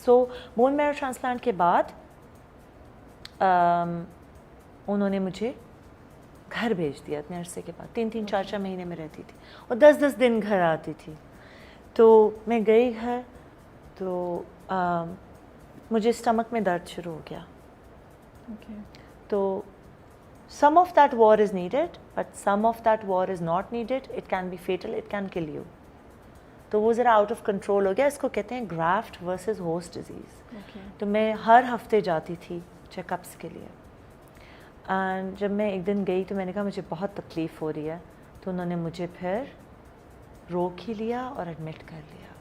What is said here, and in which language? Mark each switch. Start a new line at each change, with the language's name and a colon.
Urdu: سو bone میرو transplant کے بعد انہوں نے مجھے گھر بھیج دیا اپنے عرصے کے بعد. 3 4 مہینے میں رہتی تھی اور 10 دن گھر آتی تھی. تو میں گئی گھر تو مجھے اسٹمک میں درد شروع ہو گیا.
English: تو some of that war is needed but some of that war is not needed. It can be fatal, it can kill you.
Urdu: تو وہ ذرا آؤٹ آف کنٹرول ہو گیا. اس کو کہتے ہیں گرافٹ ورسز ہوسٹ ڈیزیز. تو میں ہر ہفتے جاتی تھی چیک اپس کے لیے. اینڈ جب میں ایک دن گئی تو میں نے کہا مجھے بہت تکلیف ہو رہی ہے. تو انہوں نے مجھے پھر روک ہی لیا اور ایڈمٹ کر لیا.